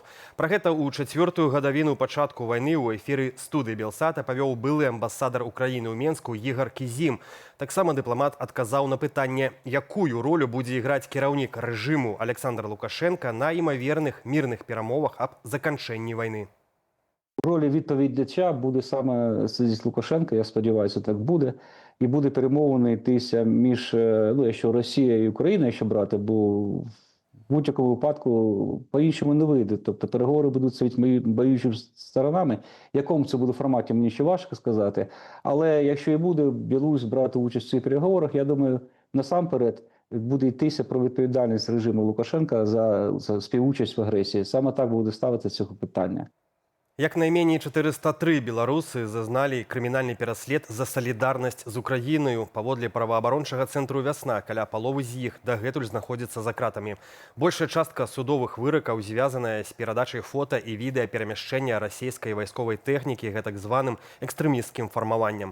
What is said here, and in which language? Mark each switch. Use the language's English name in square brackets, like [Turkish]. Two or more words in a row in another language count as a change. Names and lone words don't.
[Belarusian] Пра гэта ў 4-ю гадавіну пачатку вайны ў эфіры студыі Белсата павёў былы амбасадар Украіны ў Менску Ігар Кізім. Таксама дыпламат адказаў на пытанне, якую ролю будзе іграць кіраўнік рэжыму Александр Лукашенка на імаверных мірных перамовах аб заканчэнні вайны. [Ukrainian] Ролі відповідача буде саме сидіть Лукашенка, я сподіваюся, так буде. І буде перемовини йтися між, якщо Росія і Україна, якщо брати, бо в будь-якому випадку по-іншому не вийде. Тобто переговори будуть з боючими сторонами. В якому це буде форматі, мені ще важко сказати. Але якщо і буде Білорусь брати участь в цих переговорах, я думаю, насамперед буде йтися про відповідальність режиму Лукашенка за співучасть в агресії. Саме так буде ставити цього питання. [Belarusian] Як найменей 403 беларусы зазналі крымінальны пераслед за салідарнасць з Украінаю. Паводле праваабарончага цэнтру «Вясна» каля паловы з іх дагэтуль знаходзіцца за кратамі. Большая частка судовых выракаў звязаная з перадачай фота і відэа перамяшчэння расійскай вайсковай тэхнікі гэтак званым экстрэмісцкім фармаваннем.